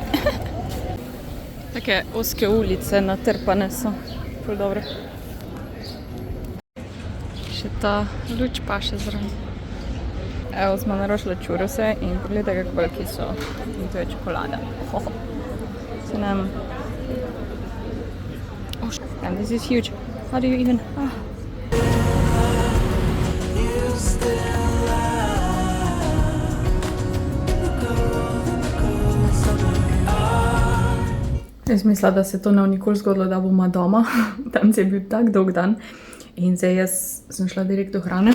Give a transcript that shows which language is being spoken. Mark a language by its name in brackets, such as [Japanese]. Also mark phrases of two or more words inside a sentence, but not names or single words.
[Slovenian] Take oske ulice, natrpane so, ful dobro. Še ta luč pa še zraven. Evo, smo naročili churrose in pogledaj, kako veliki so. In to je čokolada. Se nam... [English] Oh, and this is huge. How do you even... [Slovenian] Jaz mislila, da se to ne bo nikoli zgodilo, da bomo doma. Tam je bil tak dolg dan. In zdaj jaz sem šla direkt do hrane.